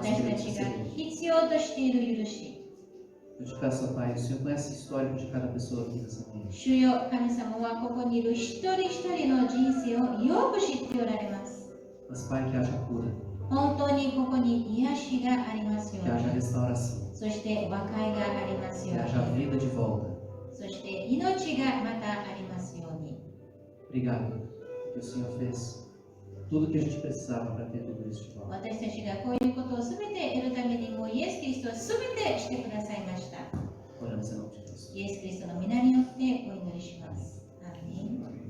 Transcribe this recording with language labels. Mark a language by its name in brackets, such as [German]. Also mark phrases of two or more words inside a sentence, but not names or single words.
[Japanese] 私た [Portuguese] queremos [Japanese] ちが [Portuguese] receber. [Japanese] 必要としている許し。 [Portuguese] Eu te peço, ó Pai, o Senhor conhece o histórico de cada pessoa aqui nessa manhã. [Japanese] 主よ、神様はここにいる一人一人の人生をよく知っておられます。 [Portuguese] Mas, Pai, que haja cura, [Japanese] 本当にここに癒しがありますよ [Portuguese] que [Japanese] う [Portuguese] haja [Japanese] に。 [Portuguese] restauração, [Japanese] そして和解がありますよ [Portuguese] que [Japanese] う [Portuguese] haja [Japanese] に。 [Portuguese] vida de volta. [Japanese] そして命がまたありますように。 [Portuguese] Obrigado, porque o Senhor fez tudo o que a gente precisava para ter tudo isso de volta. [Japanese] 私たちがこういうことをすべて得るためにもイエス・キリストはすべてしてくださいました。 [Portuguese] Oramos em nome de Jesus. [Japanese] イエス・キリストの皆によってお祈りします。アーメン。